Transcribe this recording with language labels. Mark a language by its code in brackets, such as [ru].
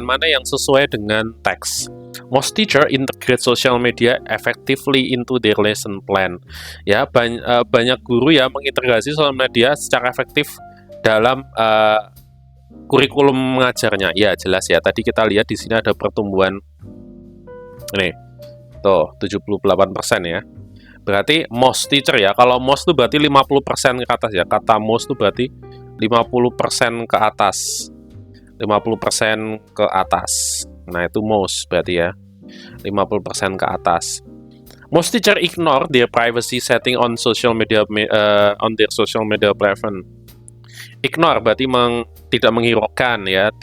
[id] Mana yang sesuai dengan teks? [en] Most teacher integrate social media effectively into their lesson plan. [id] Ya, banyak guru ya mengintegrasi sosial media secara efektif dalam kurikulum mengajarnya. Ya, jelas ya. Tadi kita lihat di sini ada pertumbuhan. Nih. Tuh, 78% ya. Berarti most teacher ya. Kalau most itu berarti 50% ke atas ya. Kata most itu berarti 50% ke atas. 50% ke atas. Nah, itu most berarti ya. 50% ke atas. [en] Most teacher ignore their privacy setting on social media on their social media platform. [id] Ignore berarti tidak menghiraukan ya.